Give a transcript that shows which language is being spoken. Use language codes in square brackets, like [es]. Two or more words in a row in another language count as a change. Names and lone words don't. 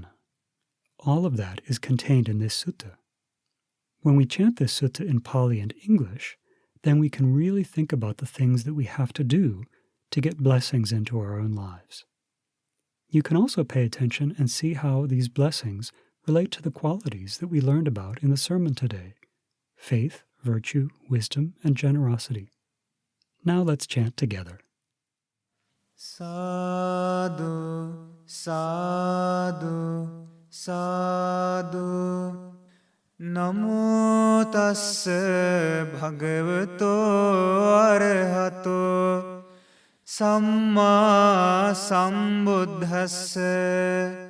[en] All of that is contained in this sutta. When we chant this sutta in Pali and English, then we can really think about the things that we have to do to get blessings into our own lives. You can also pay attention and see how these blessings relate to the qualities that we learned about in the sermon today: faith, virtue, wisdom, and generosity. Now let's chant together. [pi] Sadhu, sadhu, sadhu. Namo tassa bhagavato arahato samma sambuddhassa.